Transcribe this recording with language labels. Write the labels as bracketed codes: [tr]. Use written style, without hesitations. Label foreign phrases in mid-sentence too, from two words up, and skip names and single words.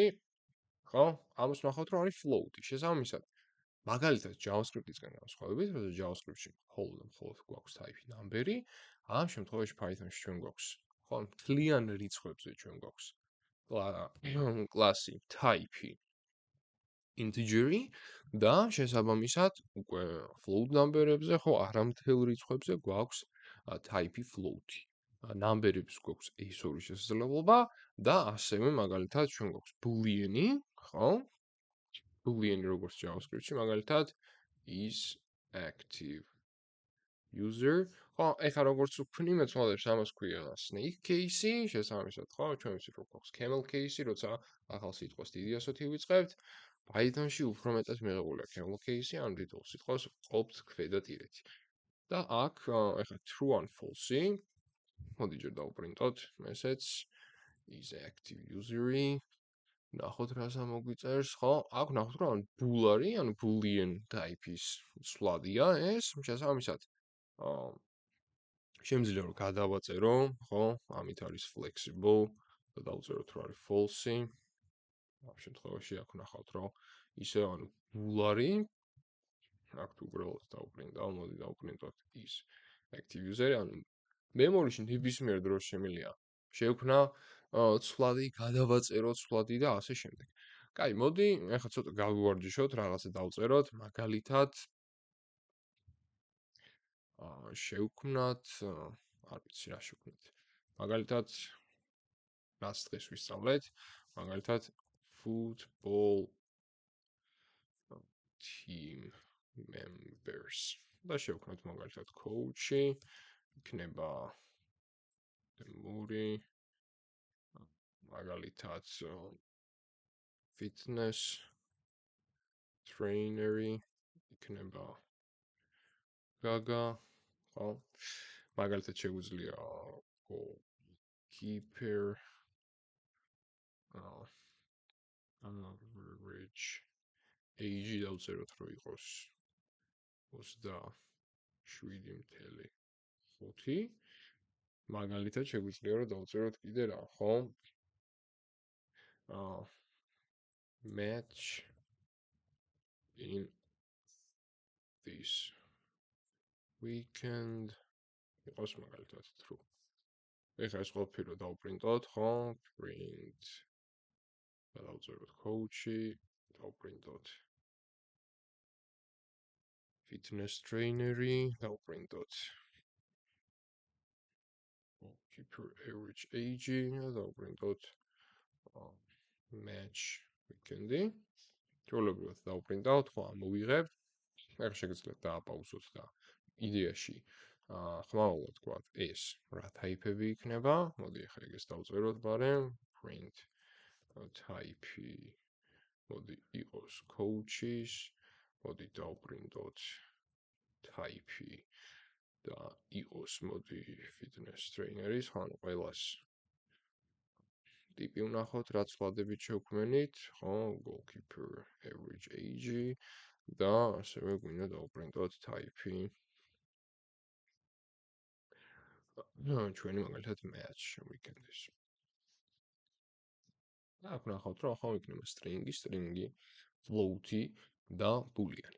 [ka] ხო? ამას ნახავთ რომ არის float-ი. შესაბამისად, მაგალითად JavaScript-ისგან განსხვავებით, როცა JavaScript-ში მხოლოდ გვაქვს [en] type number-ი, [ka] ამ შემთხვევაში Python-ში ჩვენ გვაქვს, ხო, მთლიან რიცხვებზე ჩვენ გვაქვს კლასი [en] type integer-ი [ka] და შესაბამისად უკვე [en] float number-ებზე [ka] ხო არა მთელ რიცხვებზე გვაქვს [en] type float-ი. [ka] Number-ებს გვაქვს ეს-ორი შესაძლებლობა და ასევე მაგალითად ჩვენ გვაქვს boolean-ი, ხო? Boolean-ი როგორც JavaScript-ში მაგალითად [en] is active user. [ka] ხო, ეხლა როგორც ვქნი, მეცნიერებს ამას ქვია [en] snake case-ი, [ka] შესაბამისად, ხო, ჩვენ ვიცით რომ გვაქვს [en] camel case-ი, [ka] როცა ახალ სიტყვას დიდი ასოთი ვიწყებთ. Python-ში უფრო მეტად მიღებულია [en] camel case-ი, [ka] ან დიდ სიტყვას ყოფთ ქვედა ტირეთი. და აქ ეხლა true ან false-ი. მოდი ჯერ დავპრინტოთ [en] message is active user-ი. [ka] ნახოთ რას ამოგვიწერს, ხო? აქ ნახოთ რომ bool არის, ანუ [en] boolean type-ის [ka] ცვლადია ეს, შესაბამისად შემიძლია რომ გადავაწერო, ხო? ამით არის flexible და დავწეროთ რომ არის false-ი. ამ შემთხვევაში აქ ნახავთ რომ ისე ანუ bool არის. აქ თუ უბრალოდ დავპრინტავ, მოდი დავპრინტოთ [en] is active user, [ka] ანუ მემორიში ნებისმიერ დროს შემიძლია შევქნა ცვლადი, გადავაწერო ცვლადი და ასე შემდეგ. კაი, მოდი, ახლა ცოტა გავივარჯიშოთ, რაღაცა დავწეროთ, მაგალითად შევქმნათ, არ ვიცი რა შევქმნათ. მაგალითად რაც დღეს ვისწავლეთ, მაგალითად [en] football team members. [ka] და შევქმნათ მაგალითად coach-ი, იქნება მური მაგალითად [en] fitness trainer-ი, [ka] იქნება Gaga, ხო? მაგალითად შეგვიძლია [en] goalkeeper average age [ka] დავწეროთ რომ იყოს 27.5. მაგალითად შეგვიძლია რომ დავწეროთ კიდე რა, ხო? [en] Match in this weekend [ka] იყოს მაგალითად [en] true. [ka] ეხლა ეს ყველაფერი რომ დავპრინტოთ, ხო? Print და დავწეროთ coach-ი, დავპრინტოთ [en] fitness trainer-ი, [ka] დავპრინტოთ [en] goalkeeper average age-ი [ka] და დავპრინტოთ [en] match weekend-ი. [ka] ჩვეულებრივად დავპრინტავთ, ხო, ამოვიღებთ. ახლა შეგიძლიათ დააპაუზოთ და იდეაში ხმაურად გვაქვს ეს რა type-ები იქნება. მოდი ახლა ეგეს დავწეროთ ბარემ [en] print type-ი [ka] მოდი იყოს coach-ის, მოდი დავპრინტოთ type-ი და იყოს მოდი fitness trainer-ის, ხო, ანუ ყველას ტიპი ვნახოთ, რაც ვადებით შევქმნით, ხო, [en] goalkeeper average age-ი [ka] და ასევე გვინდა დავპრინტოთ type-ი. ჩვენი მაგალითად [en] match weekend-ის. [ka] აქ ვნახავთ რომ ახლა იქნება string-ი, float-ი და boolean-ი.